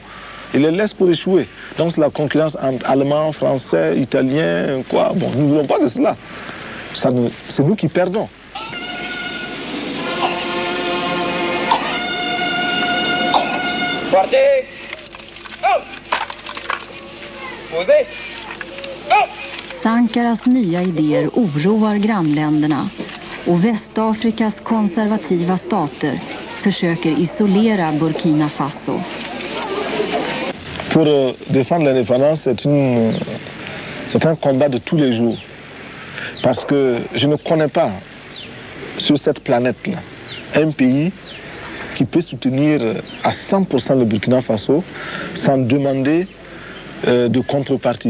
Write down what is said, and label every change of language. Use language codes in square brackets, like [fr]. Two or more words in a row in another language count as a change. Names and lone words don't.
[fr] Ils les laissent pour échouer. Donc c'est la concurrence entre Allemands, Français, Italiens, quoi. Bon, nous ne voulons pas de cela. C'est nous qui perdons. Partez! Posez! [sv] Sankaras nya idéer oroar grannländerna och Västafrikas konservativa stater försöker isolera Burkina Faso. [fr] Pour défendre l'indépendance, c'est un combat de tous les jours. Parce que je ne connais pas sur cette planète-là un pays qui peut soutenir à 100% le Burkina Faso sans demander de contrepartie.